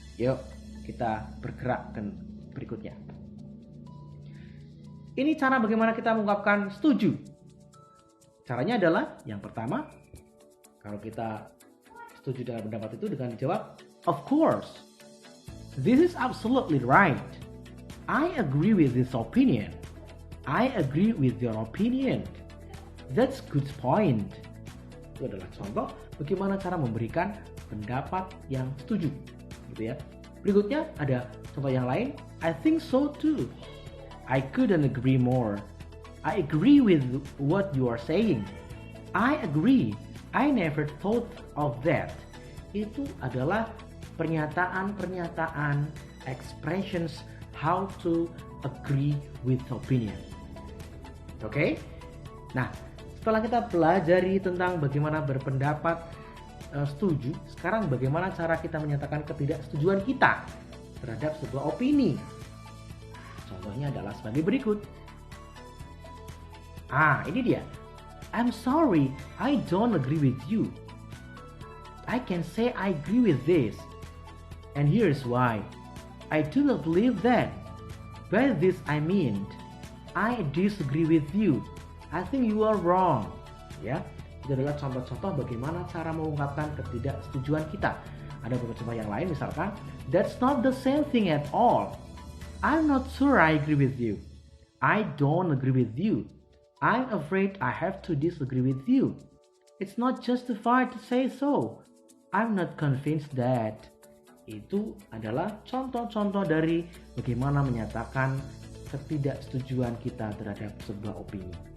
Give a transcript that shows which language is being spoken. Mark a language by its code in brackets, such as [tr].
[id] Yuk kita bergerak ke berikutnya. Ini cara bagaimana kita mengungkapkan setuju. Caranya adalah yang pertama, kalau kita setuju dengan pendapat itu dengan dijawab, [en] of course, this is absolutely right. I agree with this opinion. I agree with your opinion. That's good point. [id] Itu adalah contoh bagaimana cara memberikan pendapat yang setuju, gitu ya. Berikutnya ada contoh yang lain. [en] I think so too. I couldn't agree more. I agree with what you are saying. I agree. I never thought of that. [id] Itu adalah pernyataan-pernyataan, [en] expressions how to agree with opinion. Oke? [id] Nah, setelah kita pelajari tentang bagaimana berpendapat setuju, sekarang bagaimana cara kita menyatakan ketidaksetujuan kita terhadap sebuah opini. Contohnya adalah sebagai berikut. Ini dia. [en] I'm sorry, I don't agree with you. I can say I agree with this. And here's why. I do not believe that. By this I mean, I disagree with you. I think you are wrong. [id] Ya, itu adalah contoh-contoh bagaimana cara mengungkapkan ketidaksetujuan kita. Ada beberapa contoh yang lain, misalkan, [en] that's not the same thing at all. I'm not sure I agree with you. I don't agree with you. I'm afraid I have to disagree with you. It's not justified to say so. I'm not convinced that. [id] Itu adalah contoh-contoh dari bagaimana menyatakan ketidaksetujuan kita terhadap sebuah opini.